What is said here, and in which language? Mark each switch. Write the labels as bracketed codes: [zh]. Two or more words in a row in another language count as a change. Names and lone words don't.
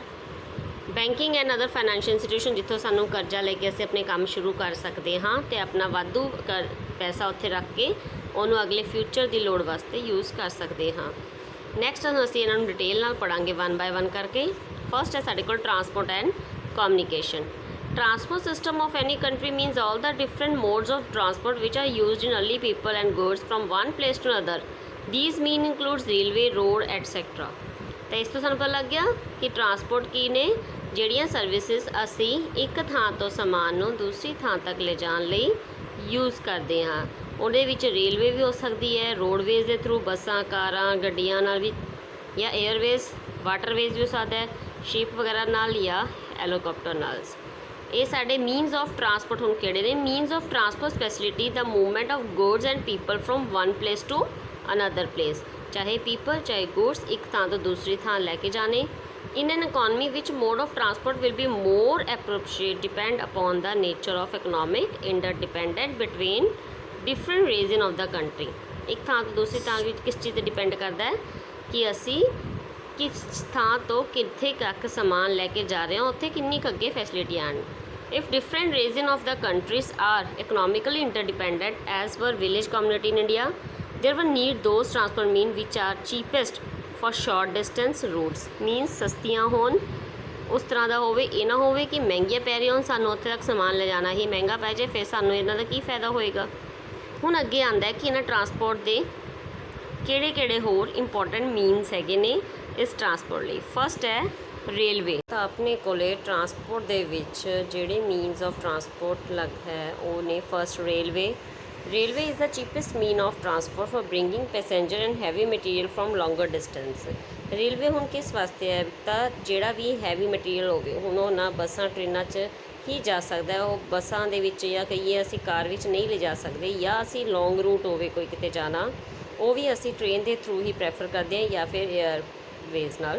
[en] banking and other financial institution, [pa] ਜਿੱਥੋਂ ਸਾਨੂੰ ਕਰਜ਼ਾ ਲੈ ਕੇ ਅਸੀਂ ਆਪਣੇ ਕੰਮ ਸ਼ੁਰੂ ਕਰ ਸਕਦੇ ਹਾਂ ਅਤੇ ਆਪਣਾ ਵਾਧੂ ਪੈਸਾ ਉੱਥੇ ਰੱਖ ਕੇ ਉਹਨੂੰ ਅਗਲੇ ਫਿਊਚਰ ਦੀ ਲੋੜ ਵਾਸਤੇ ਯੂਜ਼ ਕਰ ਸਕਦੇ ਹਾਂ। ਨੈਕਸਟ ਅਸੀਂ ਇਹਨਾਂ ਨੂੰ ਡਿਟੇਲ ਨਾਲ ਪੜਾਂਗੇ 1 ਬਾਏ 1 ਕਰਕੇ। ਫਸਟ ਹੈ ਸਾਡੇ ਕੋਲ [en] transport and communication. Transport system of any country means all the different modes of transport which are used in early people and goods from one place to another. These mean includes railway, road, etc. [pa] ਤਾਂ ਇਸ ਤੋਂ ਸਾਨੂੰ ਪਤਾ ਲੱਗ ਗਿਆ ਕਿ ਟਰਾਂਸਪੋਰਟ ਕੀ ਨੇ? ਜਿਹੜੀਆਂ ਸਰਵਿਸਿਜ਼ ਅਸੀਂ ਇੱਕ ਥਾਂ ਤੋਂ ਸਮਾਨ ਨੂੰ ਦੂਸਰੀ ਥਾਂ ਤੱਕ ਲਿਜਾਣ ਲਈ ਯੂਜ਼ ਕਰਦੇ ਹਾਂ। ਉਹਦੇ ਵਿੱਚ ਰੇਲਵੇ ਵੀ ਹੋ ਸਕਦੀ ਹੈ, ਰੋਡਵੇਜ਼ ਦੇ ਥਰੂ ਬੱਸਾਂ, ਕਾਰਾਂ, ਗੱਡੀਆਂ ਨਾਲ ਵੀ, ਜਾਂ 에ਅਰਵੇਜ਼, ਵਾਟਰਵੇਜ਼ ਵੀ ਹੋ ਸਕਦਾ ਹੈ, ਸ਼ਿਪ ਵਗੈਰਾ ਨਾਲ ਜਾਂ ਹੈਲੀਕਾਪਟਰ ਨਾਲ। ਇਹ ਸਾਡੇ [en] means of transport [pa] ਹੁਣ ਕਿਹੜੇ ਨੇ? [en] means of transport facility the movement of goods and people from one place to another place. [pa] ਚਾਹੇ ਪੀਪਲ ਚਾਹੇ ਗੁਡਸ ਇੱਕ ਥਾਂ ਤੋਂ ਦੂਸਰੀ ਥਾਂ ਲੈ ਕੇ ਜਾਣੇ। [en] In an economy which mode of transport will be more appropriate depend upon the nature of economic interdependent between different region of the country। [pa] ਇੱਕ ਥਾਂ ਤੋਂ ਦੂਸਰੀ ਥਾਂ ਵਿੱਚ ਕਿਸ ਚੀਜ਼ 'ਤੇ ਡਿਪੈਂਡ ਕਰਦਾ ਹੈ ਕਿ ਅਸੀਂ ਕਿਸ ਥਾਂ ਤੋਂ ਕਿੱਥੇ ਤੱਕ ਸਮਾਨ ਲੈ ਕੇ ਜਾ ਰਹੇ ਹਾਂ, ਉੱਥੇ ਕਿੰਨੀ ਕੁ ਅੱਗੇ ਫੈਸਿਲਿਟੀਆਂ ਹਨ। [en] If different region of the countries are economically interdependent as per village community in India, there will need those transport means which are cheapest for short distance routes। [pa] means ਸਸਤੀਆਂ ਹੋਣ, ਉਸ ਤਰ੍ਹਾਂ ਦਾ ਹੋਵੇ। ਇਹ ਨਾ ਹੋਵੇ ਕਿ ਮਹਿੰਗੀਆਂ ਪੈ ਰਹੀਆਂ ਹੋਣ, ਸਾਨੂੰ ਉੱਥੇ ਤੱਕ ਸਮਾਨ ਲਿਜਾਣਾ ਹੀ ਮਹਿੰਗਾ ਪੈ ਜਾਏ, ਫਿਰ ਸਾਨੂੰ ਇਹਨਾਂ ਦਾ ਕੀ ਫਾਇਦਾ ਹੋਏਗਾ। ਹੁਣ ਅੱਗੇ ਆਉਂਦਾ ਕਿ ਇਹਨਾਂ ਟਰਾਂਸਪੋਰਟ ਦੇ ਕਿਹੜੇ ਕਿਹੜੇ ਹੋਰ [en] important means [pa] ਹੈਗੇ ਨੇ ਇਸ ਟਰਾਂਸਪੋਰਟ ਲਈ। ਫਸਟ ਹੈ ਰੇਲਵੇ। ਤਾਂ ਆਪਣੇ ਕੋਲੇ ਟਰਾਂਸਪੋਰਟ ਦੇ ਵਿੱਚ ਜਿਹੜੇ [en] means of transport [pa] ਲੱਗ ਹੈ ਉਹ ਨੇ ਫਸਟ ਰੇਲਵੇ। [en] Railway is the cheapest mean of transport for bringing passenger and heavy material from longer distance। [pa] ਰੇਲਵੇ ਹੁਣ ਕਿਸ ਵਾਸਤੇ ਹੈ? ਤਾਂ ਜਿਹੜਾ ਵੀ [en] heavy material [pa] ਹੋਵੇ, ਹੁਣ ਉਹ ਨਾ ਬੱਸਾਂ ਟ੍ਰੇਨਾਂ 'ਚ ਹੀ ਜਾ ਸਕਦਾ ਹੈ, ਉਹ ਬੱਸਾਂ ਦੇ ਵਿੱਚ ਜਾਂ ਕਹੀਏ ਅਸੀਂ ਕਾਰ ਵਿੱਚ ਨਹੀਂ ਲਿਜਾ ਸਕਦੇ, ਜਾਂ ਅਸੀਂ [en] long route [pa] ਹੋਵੇ ਕੋਈ ਕਿਤੇ ਜਾਣਾ, ਉਹ ਵੀ ਅਸੀਂ ਟ੍ਰੇਨ ਦੇ ਥਰੂ ਹੀ ਪ੍ਰੈਫਰ ਕਰਦੇ ਹਾਂ ਜਾਂ ਫਿਰ ਏਅਰਵੇਜ਼ ਨਾਲ।